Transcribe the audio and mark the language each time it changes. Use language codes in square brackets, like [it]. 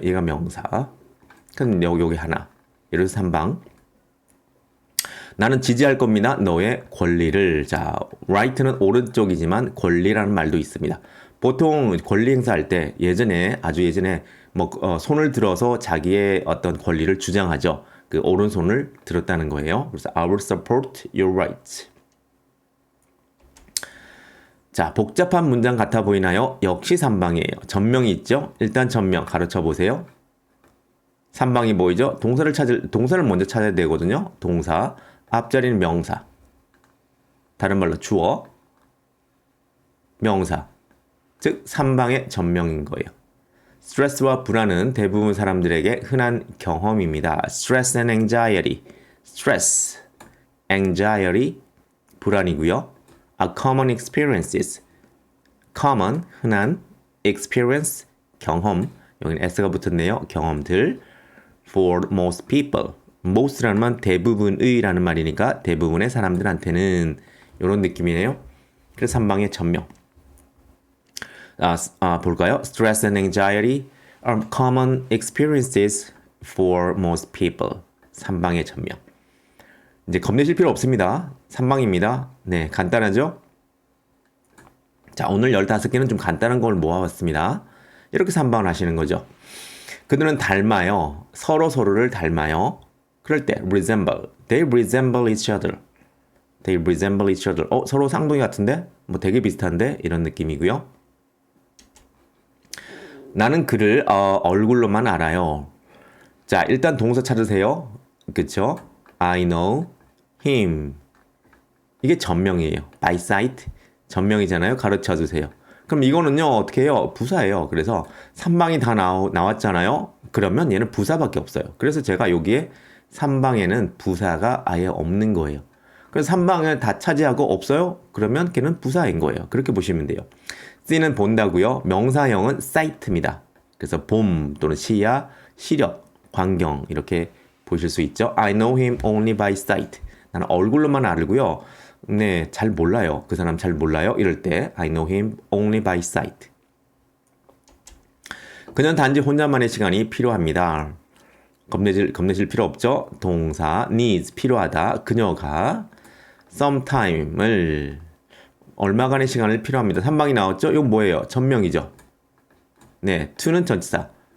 [ko] 얘가 명사. 그럼 여기 하나. 예를 들어서 3방. 나는 지지할 겁니다. 너의 권리를. 자, right는 오른쪽이지만 권리라는 말도 있습니다. 보통 권리 행사할 때 아주 예전에 손을 들어서 자기의 어떤 권리를 주장하죠. 그 오른손을 들었다는 거예요. 그래서 [en] I will support your rights. [ko] 자, 복잡한 문장 같아 보이나요? 역시 3방이에요. 전명이 있죠? 일단 전명 가르쳐 보세요. 3방이 보이죠? 동사를 먼저 찾아야 되거든요. 동사. 앞자리는 명사. 다른 말로 주어. 명사. 즉 3방의 전명인 거예요. 스트레스와 불안은 대부분 사람들에게 흔한 경험입니다. [en] Stress and anxiety. Stress, anxiety, [ko] 불안이고요. [en] are common experiences. [ko] common, 흔한, experience, 경험. 여기는 s가 붙었네요. 경험들. [en] for most people. [ko] most라는 말 대부분의라는 말이니까 대부분의 사람들한테는 이런 느낌이네요. 그래서 3방의 전명. 볼까요? [en] Stress and anxiety are common experiences for most people. [ko] 3방의 전명. 이제 겁내실 필요 없습니다. 3방입니다. 네, 간단하죠? 자, 오늘 15개는 좀 간단한 걸 모아봤습니다. 이렇게 3방을 하시는 거죠. 그들은 닮아요. 서로를 닮아요. 그럴 때 resemble. [en] They resemble each other. They resemble each other. [ko] 서로 쌍둥이 같은데? 되게 비슷한데? 이런 느낌이고요. 나는 그를 얼굴로만 알아요. 자, 일단 동사 찾으세요. 그쵸? [en] I know him. [ko] 이게 전명이에요. [en] by sight. [ko] 전명이잖아요. 가르쳐 주세요. 그럼 이거는요, 어떻게 해요? 부사예요. 그래서 3방이 다 나왔잖아요. 그러면 얘는 부사밖에 없어요. 그래서 제가 여기에 3방에는 부사가 아예 없는 거예요. 그래서 3방을 다 차지하고 없어요? 그러면 걔는 부사인 거예요. 그렇게 보시면 돼요. C는 본다고요. 명사형은 sight입니다. 그래서 봄 또는 시야, 시력, 광경 이렇게 보실 수 있죠. [en] I know him only by sight. [ko] 나는 얼굴로만 알고요. 네, 잘 몰라요. 그 사람 잘 몰라요. 이럴 때 [en] I know him only by sight. [ko] 그녀는 단지 혼자만의 시간이 필요합니다. 겁내실 필요 없죠. 동사 needs 필요하다. 그녀가 sometime을 얼마간의 시간을 필요합니다. 3방이 나왔죠? 이건 뭐예요? 전명이죠. 네, to는 전치사.